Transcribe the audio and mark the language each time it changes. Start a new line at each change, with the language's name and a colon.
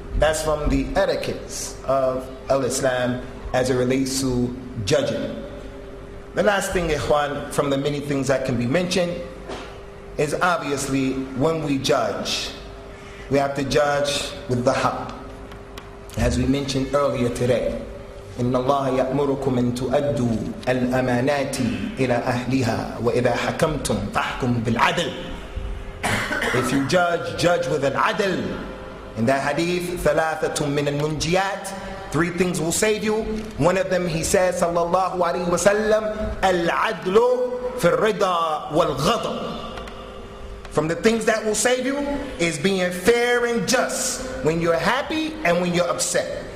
English: That's from the etiquettes of Islam as it relates to judging. The last thing, ikhwan, from the many things that can be mentioned, is obviously when we judge, we have to judge with the haqq. As we mentioned earlier today,
Arabic: إن الله يأمركم أن تؤدوا الأمانات إلى أهلها وإذا حكمتم فاحكموا بالعدل.
English: If you judge, judge with al-adl. In that hadith,
Arabic: ثلاثة من المنجيات,
English: 3 things will save you. One of them, he says,
Arabic: sallallahu alaihi wasallam, al-adlu fi al-rida wal-ghadab.
English: From the things that will save you is being fair and just when you're happy and when you're upset.